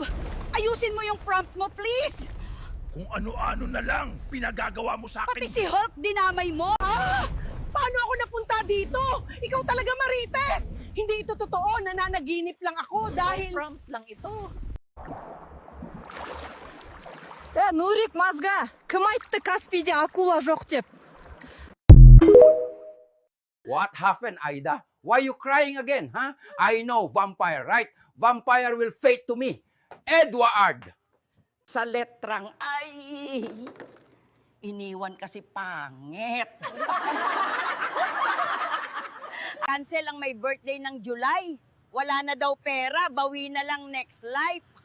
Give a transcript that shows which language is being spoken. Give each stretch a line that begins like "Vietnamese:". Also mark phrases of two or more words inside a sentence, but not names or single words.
Filipino: Ayusin mo yung prompt mo, please. Kung ano-ano na lang, pinagagawa mo sa Pati si Hulk dinamay mo. Paano ako napunta dito? Ikaw talaga marites. Hindi ito totoo. Nananaginip lang ako dahil... Prompt lang ito.
Kazakh: Нурик мозга, кім айтты Каспийде акула жоқ деп?
English: What happened, Aida? Why you crying again, huh? I know, vampire, right? Vampire will fate to me. Edward!
Filipino: Sa letrang ay, iniwan kasi pangit. Cancel ang may birthday ng July. Wala na daw pera, bawi na lang
English: next life.